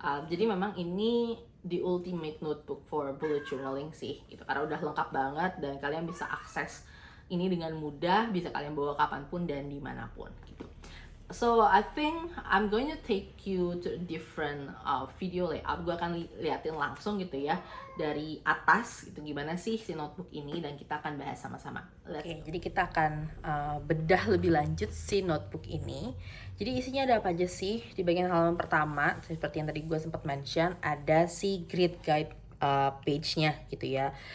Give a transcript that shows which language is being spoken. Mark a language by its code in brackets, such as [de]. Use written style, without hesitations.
[id] Jadi memang ini [en] the ultimate notebook for bullet journaling [id] sih gitu, karena udah lengkap banget dan kalian bisa akses ini dengan mudah, bisa kalian bawa kapanpun dan dimanapun gitu. [en] So I think I'm going to take you to a different video layout. [id] Gue akan liatin langsung gitu ya dari atas gitu gimana sih si notebook ini, dan kita akan bahas sama-sama. Oke, jadi kita akan bedah lebih lanjut si notebook ini. Jadi isinya ada apa aja sih? Di bagian halaman pertama, seperti yang tadi gue sempat mention, ada si grid guide page-nya gitu ya.